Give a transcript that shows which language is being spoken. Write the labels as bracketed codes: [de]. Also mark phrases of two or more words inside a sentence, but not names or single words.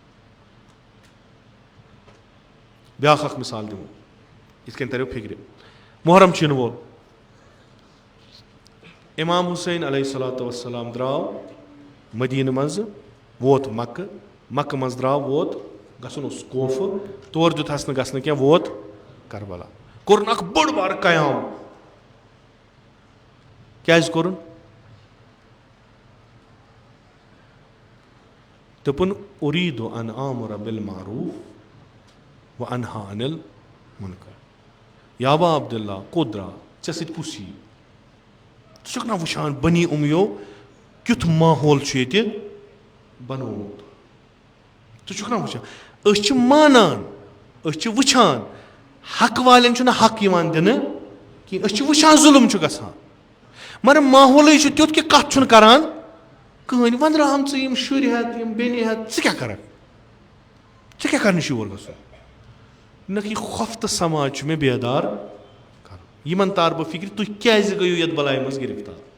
[ks] بیٛاکھ اکھ مِثال دِمو یِتھ کٔنۍ تریو فِکرِ محرم چھُ یِنہٕ وول اِمام حُسین [ar] علیہ الصلوۃ والسلام [ks] درٛاو مدیٖنہٕ منٛزٕ ووت مکہٕ مکہٕ منٛز درٛاو ووت گژھُن اوس کوفہٕ تور دیُتہس نہٕ گژھنہٕ کینٛہہ ووت کربلا کوٚرُن اکھ بوٚڑ بارٕ قیام کیٛازِ کوٚرُن دوٚپُن [ar] اُریٖدُ ان آمُر بالمعروٗف و انہا عن المنکر یا ابا عبداللہ [ks] کوٚت درٛاو ژےٚ سۭتۍ کُس یی ژٕ چھُکھ نا وٕچھان بنی اُمیو کیُتھ ماحول چھُ ییٚتہِ بنومُت ژٕ چھُکھ نا وٕچھان أسۍ چھِ مانان أسۍ چھِ وٕچھان حق والٮ۪ن چھُنہٕ حق یِوان دِنہٕ کینٛہہ أسۍ چھِ وٕچھان ظُلم چھُ گژھان مگر ماحولٕے چھُ تیُتھ کہِ کتھ چھُنہٕ کران کٕہٕنۍ وۄنۍ درٛاہَم ژٕ یِم شُرۍ ہٮ۪تھ یِم بیٚنہِ ہٮ۪تھ ژٕ کیٛاہ کرکھ ژےٚ کیٛاہ کرنہِ چھُ یور گژھُن نہ یہِ خوفتہٕ سماج چھُ مےٚ بیدار کرُن یِمن تار بہٕ فِکرِ تُہۍ کیٛازِ گٔیِو یتھ بلایہِ منٛز گرفتار